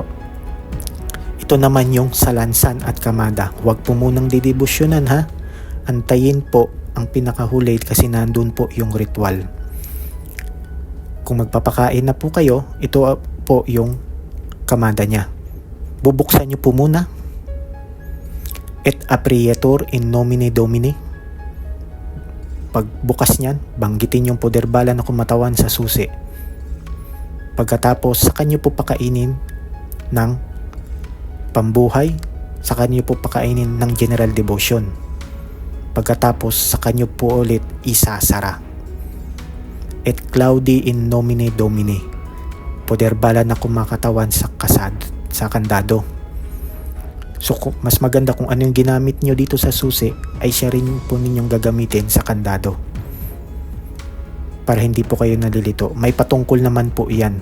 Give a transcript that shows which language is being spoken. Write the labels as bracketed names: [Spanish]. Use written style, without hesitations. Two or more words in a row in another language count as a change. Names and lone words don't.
[Filipino] Ito naman yung salansan at kamada. Huwag po munang didebosyonan ha. Antayin po ang pinakahuli kasi nandun po yung ritual. Kung magpapakain na po kayo, ito po yung kamada niya. Bubuksan nyo po muna. [Latin] Et aperietur in nomine Domini. [Filipino] Pagbukas niyan, banggitin yung poder bala na kumatawan sa susi. Pagkatapos, saka nyo po pakainin ng pambuhay, saka nyo po pakainin ng [English] general devotion. [Filipino] Pagkatapos, saka nyo po ulit isasara. [Latin] Et claudi in nomine Domini. [Filipino] Poder bala na kumakatawan sa kandado. So mas maganda kung ano yung ginamit nyo dito sa susi ay siya rin po ninyong gagamitin sa kandado para hindi po kayo nalilito. May patungkol naman po iyan.